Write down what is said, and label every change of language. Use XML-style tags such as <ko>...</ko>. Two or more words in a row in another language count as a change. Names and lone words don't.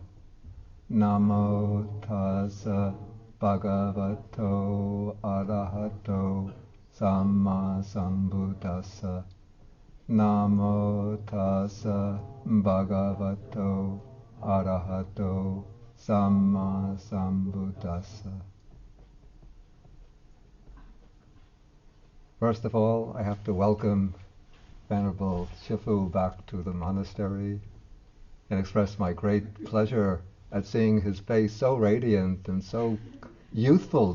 <pi>Namo tassa bhagavato arahato samma sambuddhassa. Namo tassa bhagavato arahato samma sambuddhassa.</pi> <en>First of all, I have to welcome Venerable Shifu back to the monastery and express my great pleasure at seeing his face so radiant and so youthful.</en>